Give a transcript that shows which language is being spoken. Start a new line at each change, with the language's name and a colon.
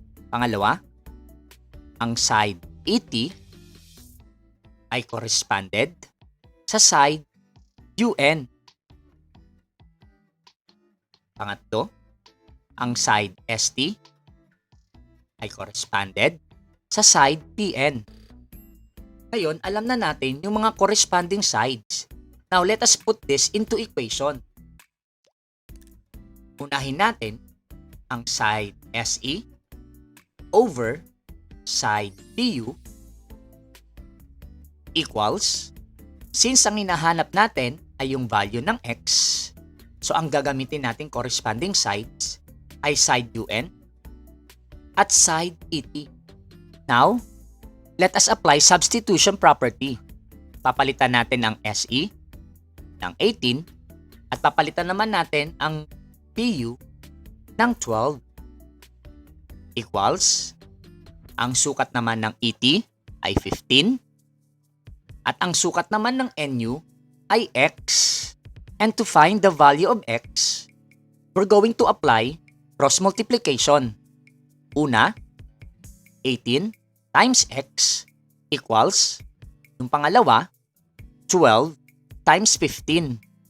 Filipino: Pangalawa, ang side ET ay corresponded sa side UN. Pangatlo, ang side ST ay corresponded sa side PN. Ngayon, alam na natin yung mga corresponding sides.
English: Now, let us put this into equation.
Filipino: Unahin natin ang side SE over side PU equals, since ang hinahanap natin ay yung value ng x, so ang gagamitin natin corresponding sides ay side UN at side ET.
English: Now, let us apply substitution property.
Filipino: Papalitan natin ang SE ng 18 at papalitan naman natin ang PU ng 12 equals, ang sukat naman ng ET ay 15 at ang sukat naman ng NU ay x.
English: And to find the value of x, we're going to apply cross multiplication.
Filipino: Una, 18 times x equals, yung pangalawa, 12 times 15.